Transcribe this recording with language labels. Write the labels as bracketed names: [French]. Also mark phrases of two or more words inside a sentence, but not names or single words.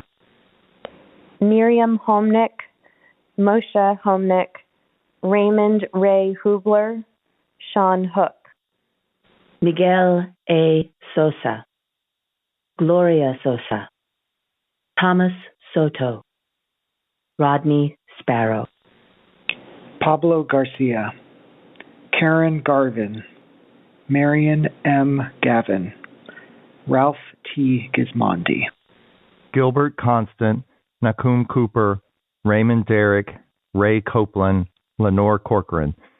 [English] Miriam Homnick, Moshe Homnick, Raymond Ray Hubler, Sean Hook. Miguel A. Sosa, Gloria Sosa, Thomas Soto, Rodney Sparrow. Pablo Garcia, Karen Garvin, Marion M. Gavin, Ralph T. Gismondi. Gilbert Constant, Nakum Cooper, Raymond Derrick, Ray Copeland, Lenore Corcoran.